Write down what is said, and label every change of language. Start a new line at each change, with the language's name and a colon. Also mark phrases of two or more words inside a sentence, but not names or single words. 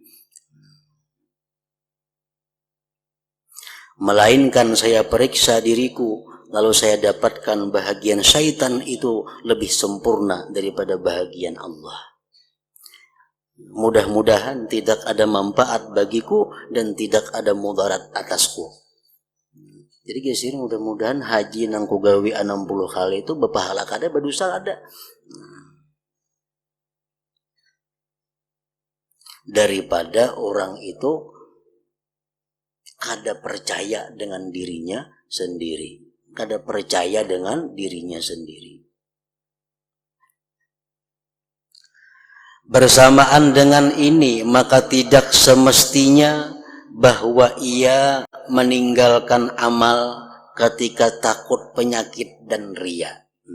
Indonesian: Melainkan saya periksa diriku, lalu saya dapatkan bahagian syaitan itu lebih sempurna daripada bahagian Allah. Mudah-mudahan tidak ada manfaat bagiku dan tidak ada mudarat atasku.
Banjar: Jadi geus mudah-mudahan haji nang ku gawe 60 kali itu bepahala kada badosa ada. Daripada orang itu kada percaya dengan dirinya sendiri, kada percaya dengan dirinya sendiri.
Indonesian: Bersamaan dengan ini, maka tidak semestinya bahwa ia meninggalkan amal ketika takut penyakit dan riya.